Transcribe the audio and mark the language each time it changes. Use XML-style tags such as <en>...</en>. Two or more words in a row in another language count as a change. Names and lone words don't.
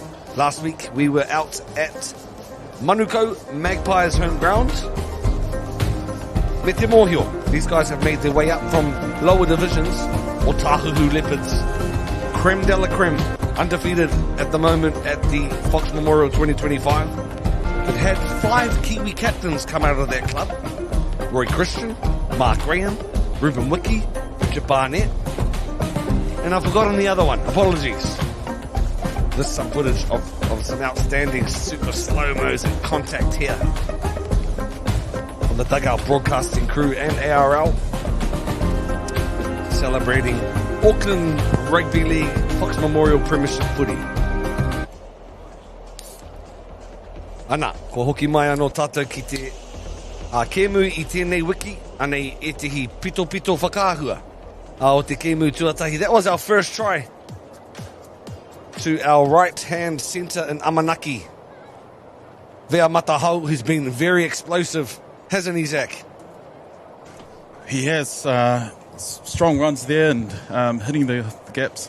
<en>Last week we were out at Manukau Magpies home ground.</en> <mi>Me te mōhio.</mi> <en>These guys have made their way up from lower divisions. Atatū Leopards,</en> <fr>creme de la creme,</fr> <en>undefeated at the moment at the Fox Memorial 2025. It had 5 Kiwi captains come out of that club. Roy Christian, Mark Graham, Ruben Wiki, Barnett, and I've forgotten the other one. Apologies. This is some footage of some outstanding super slow-mos and contact here from the Dugout broadcasting crew and ARL celebrating Auckland Rugby League Fox Memorial Premiership footy.</en> <mi>Ana, ko hoki mai anō tātou ki te kēmu i tēnei wiki, anei e tehi pito whakaahua. O te kēmu tuatahi.</mi> <en>That was our first try to our right-hand centre in Amanaki. Vea Matahau, who's been very explosive, hasn't he, Zach? He has strong runs there and hitting the gaps.</en>